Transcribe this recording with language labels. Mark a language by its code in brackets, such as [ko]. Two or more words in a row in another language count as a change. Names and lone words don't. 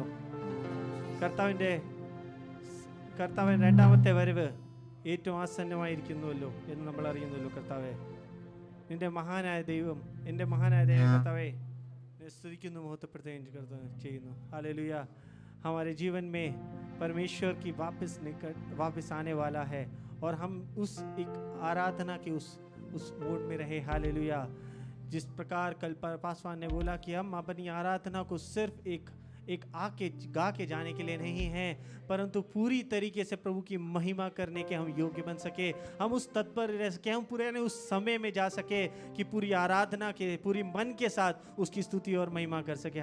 [ml] കർത്താവിൻ്റെ രണ്ടാമത്തെ വരവ് ഏറ്റവും ആസന്നമായിരിക്കുന്നുവല്ലോ എന്ന് നമ്മൾ അറിയുന്നല്ലോ. കർത്താവെ, നിന്റെ മഹാനായ ദൈവം, എൻ്റെ മഹാനായ ദൈവം കർത്താവെ സ്തുതിക്കുന്നു, महत्वപ്പെടുത്തുകയും ചെയ്യുന്നു. [hi] हालेलुया. हमारे जीवन में परमेश्वर की वापस आने वाला है और हम उस एक आराधना के उस मोड में रहे. हालेलुया. जिस प्रकार कल पासवान ने बोला कि हम अपनी आराधना को सिर्फ एक आके गा के जाने के लिए नहीं है, परंतु पूरी तरीके से प्रभु की महिमा करने के हम योग्य बन सके, हम उस तत्पर रह सके, हम पूरे उस समय में जा सके कि पूरी आराधना के पूरी मन के साथ उसकी स्तुति और महिमा कर सके.